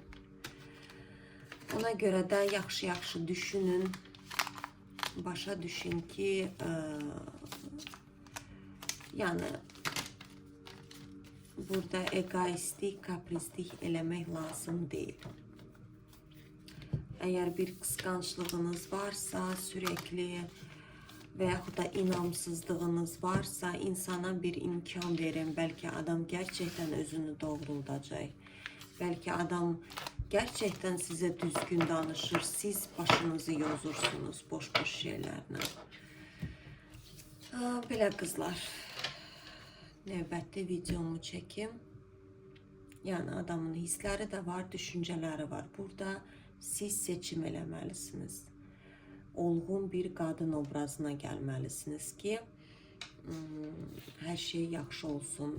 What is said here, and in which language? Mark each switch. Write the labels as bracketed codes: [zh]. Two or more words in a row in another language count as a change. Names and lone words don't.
[az] Ona görə də yaxşı-yaxşı düşünün, başa düşün ki, yani burada egoistlik, kaprizlik eləmək lazım deyil. [tr] Eğer bir kıskançlığınız varsa sürekli [az] və yaxud da inamsızlığınız varsa insana bir imkan verin. [tr] Belki adam gerçekten özünü doğruldacaq. Belki adam gerçekten size düzgün danışır. Siz başınızı yozursunuz boş-boş şeylerle. [az] Belə qızlar. Növbətli videomu çekim. Yani adamın hissləri də var, düşüncələri var. Burada siz seçim eləməlisiniz. Olğun bir qadın obrazına gəlməlisiniz ki, hər şey yaxşı olsun.